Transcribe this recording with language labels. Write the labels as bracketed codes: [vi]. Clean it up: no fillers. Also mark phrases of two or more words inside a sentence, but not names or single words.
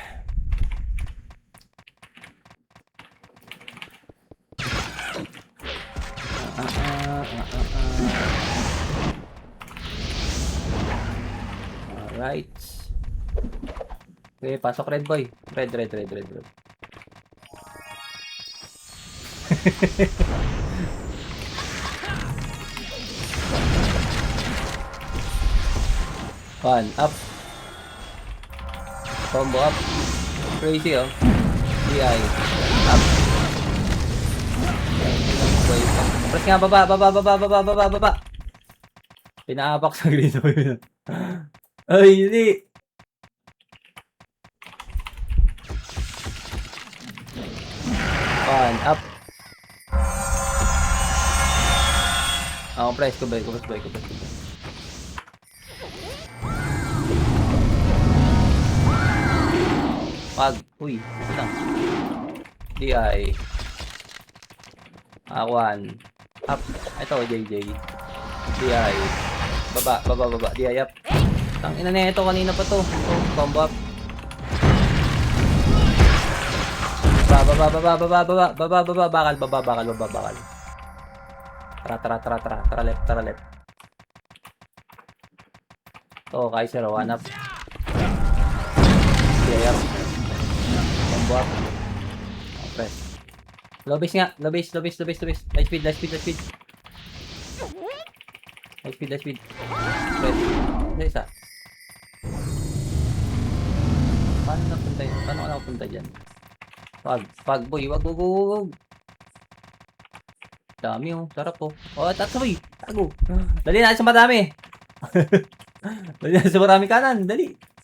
[en] Alright. [tl] Okay, pasok [en] red boy. [tl] Red. [en] One up. Combo up. Crazy, oh. DI. Up. Press [tl] nga, baba. Pinaapak sa green. Ay, hindi. [en] One up. [tl] Press ko ba? Pag, uy, ito lang. [en] DI. One. Up. Ito, JJ. DI. Baba. DI up. [tl] Tang ina na ito, kanina pa to. [en] Combo up. Baba. [tl] Bakal. Tara left. [en] Oh, Kaiser, 1 up. DI up. Combo up. Press. Low base. Light speed. High speed. Press. [tl] Hindi, isa. Paano napunta yun? Paano ka nakapunta dyan? Pag boy. Wag. Dami, oh. Sarap, oh. Oh, tatsoy. Tago. Dali na sa madami. Dali na sa marami kanan. Dali.